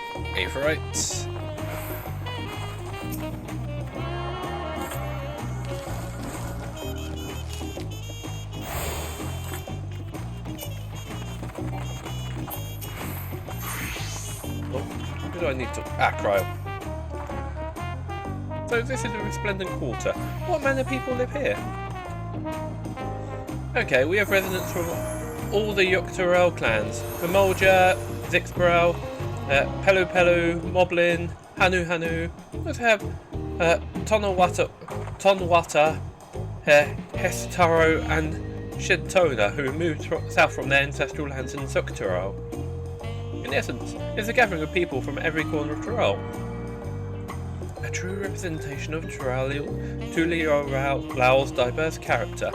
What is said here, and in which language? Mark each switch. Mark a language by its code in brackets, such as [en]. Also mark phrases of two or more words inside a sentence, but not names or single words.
[en] Averite. Who do I need to... Cryo. So this is a resplendent quarter. What manner of people live here? Okay, we have residents from all the Yuktarel clans. Famolja, Zixborough, Pelu Pelu, Moblin, Hanu Hanu. We also have Tonwata, Hestaro and Shedtona, who moved south from their ancestral lands in Yuktarel. In essence, it's a gathering of people from every corner of Tyrell. A true representation of Tulioral's diverse character.